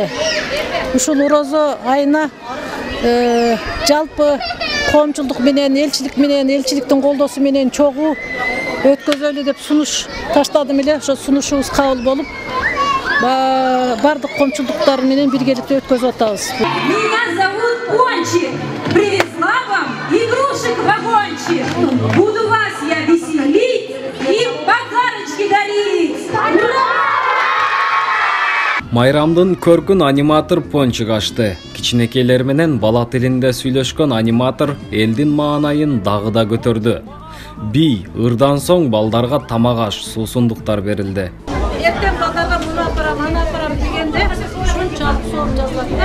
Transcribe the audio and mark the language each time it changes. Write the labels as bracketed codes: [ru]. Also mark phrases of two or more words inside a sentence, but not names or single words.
[ky] Ушул Орозо айына жалпы коомчулдук менен, элчиликтин колдоосу менен чогуу өткөзөлү деп сунуш таштадым эле. Ошо сунушубуз кабыл болуп, бардык коомчулдуктар менен биргеликте өткөзүп атабыз. [ru] Меня зовут Пончик. Привезла вам игрушек вагончик. Буду вас я веселить и подарочки дарить. [ky] Майрамдын көркүн аниматор Пончик ачты. Кичинекейлер менен бала тилинде сүйлөшкөн аниматор элдин маанайын дагы да көтөрдү. Би ырдан соң балдарга тамак аш, суусундуктар берилди. Эртең балдарга муну апарам, аны апарам дегенде ушунчалык соор жазылат да.